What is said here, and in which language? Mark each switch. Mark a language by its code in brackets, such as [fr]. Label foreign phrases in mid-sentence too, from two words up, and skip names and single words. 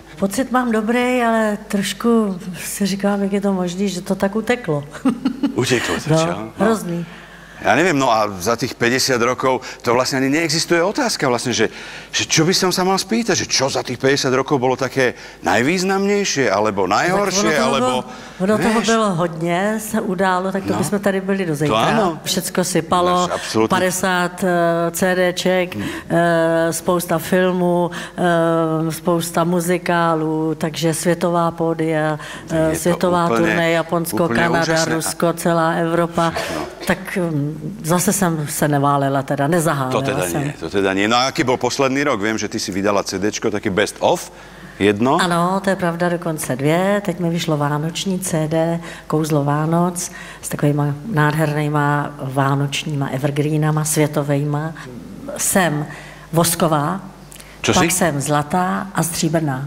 [cs] Pocit mám dobrý, ale trošku si říkám, jak je to možný, že to tak uteklo. [sk] Uteklo to, čo? [cs] No, hrozný. [sk] Ja neviem, no a za tých 50 rokov to vlastne ani neexistuje otázka vlastne, že čo by som sa mal spýtať, že čo za tých 50 rokov bolo také najvýznamnejšie, alebo najhoršie, alebo... [cs] Ono toho bylo hodně, se událo, tak to bychom tady byli do zítra. Všecko sypalo, 50 CDček, spousta filmů, spousta muzikálů, takže světová pódia, světová turné, Japonsko, Kanada, Rusko, celá Evropa. Tak zase jsem se neválela, teda nezahálila jsem. [sk] To teda nie. No a aký bol posledný rok? Viem, že ty si vydala CDčko, taký [en] best of, [sk] jedno. [cs] Ano, to je pravda, dokonce 2. Teď mi vyšlo vánoční CD, Kouzlo Vánoc, s takovýma nádhernýma vánočníma evergreenama, světovejma. Jsem vosková, pak jsem zlatá a stříbrná.